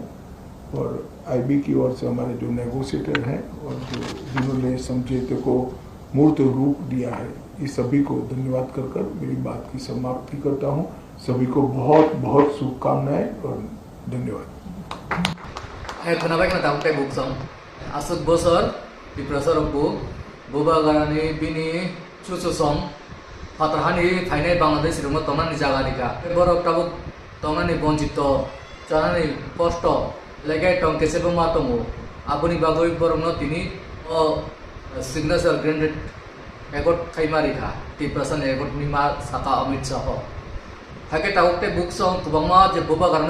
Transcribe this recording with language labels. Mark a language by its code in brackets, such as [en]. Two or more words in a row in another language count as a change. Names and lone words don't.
[hi] और आईबी की ओर से हमारे जो नेगोशिएटर हैं और जिन्होंने समझौते को मूर्त रूप दिया है, इस सभी को धन्यवाद कर मेरी बात की समाप्ति करता हूं। सभी को बहुत बहुत शुभकामनाएं और धन्यवाद। [trp] खोनाबाय खोना दाउटे बुकसं आसुक बोसोर त्रिपुरासरकबो बुबागारानि बिनि चुचुसं फातरहानि फाइनाय बांग्लादेश रंग तंनानि जागानिका बरक ताबुक तंनानि बंचित जानानि कष्ट लेगाय टं केसेबो मातमु आबुनि बागै बरंनो तिनि [en] signature grenade [trp] एकट खाइमारिखा त्रिपुरासन एकटनि मा साका अमित शाह हाके ताउकते बुकसं कुबांमा जे बुबागारानि